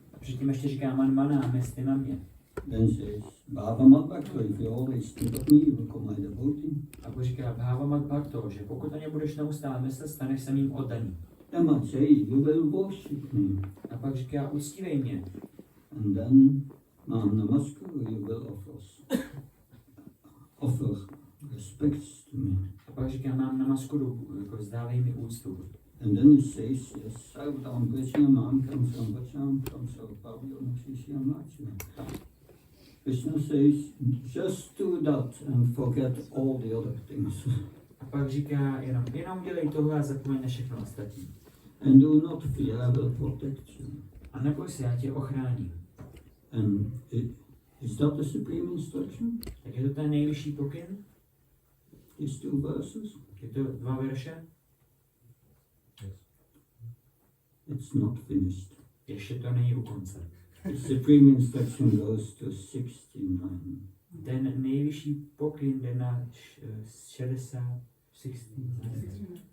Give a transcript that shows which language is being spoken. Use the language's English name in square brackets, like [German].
[Czech] Předtím ještě říká man mana, mysli na mě. [English] Then says Bhava Bhakto, if you always think of me, you become my devotee. [Czech] A pak říká Bhava Bhakto, že pokud na ně budeš neustále myslet, staneš se mým oddaným. [English] Then I say you will worship me. [Czech] A pak říká uctívej mě. [English] And then Mam Namaskuru, you will offer respects to me. [Czech] A pak říká mám namaskuru, jako vzdávej mi úctu. [English] And then he says, yes, Sarvadam Krishna Mam Kam Samvacham Kam Sarvabhyam Shishiyam Lachina. Krishna says, just do that and forget all the other things. [Czech] A pak říká, jenom dělej tohle a zapomeň na všechno ostatní. [English] And do not fear, I will protect you. [Czech] A neboj se, já tě ochráním. [English] And is that the supreme instruction? [Czech] Tak je to ten nejvyšší pokyn? [English] These two verses? [Czech] Je to 2 verše? [English] It's not finished. [Czech] Ještě to není u konce. [English] The supreme instruction goes to 69. [Czech] Ten nejvyšší pokyn jde na 16, 16.9.